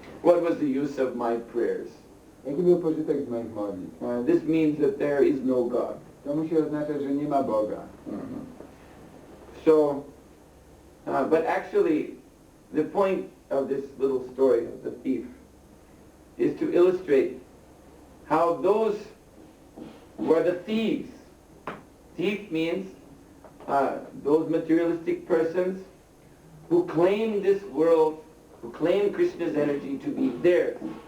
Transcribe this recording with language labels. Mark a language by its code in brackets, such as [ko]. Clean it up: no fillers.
[en] What was the use of my prayers? [pl] Jaki był pożytek z moich modlitw? [en] This means that there is no God. [pl] To musi oznaczać, że nie ma Boga. [en] So, but actually, the point of this little story of the thief is to illustrate how those were the thieves. Thief means those materialistic persons who claim this world, who claim Krishna's energy to be theirs.